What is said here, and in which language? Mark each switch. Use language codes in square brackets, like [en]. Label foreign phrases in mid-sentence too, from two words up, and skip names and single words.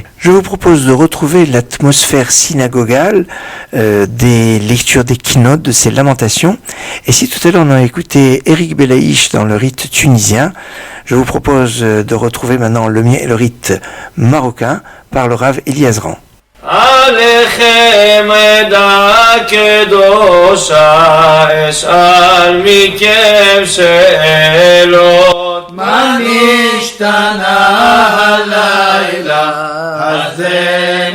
[fr] Je vous propose de retrouver l'atmosphère synagogale des lectures des keynotes, de ces lamentations. Et si tout à l'heure on a écouté Eric Belaïch dans le rite tunisien, je vous propose de retrouver maintenant le rite marocain par le Rav Eliazran. [he] עליכם עדה קדושה אשאל מכם שאלות מה נשתנה הלילה הזה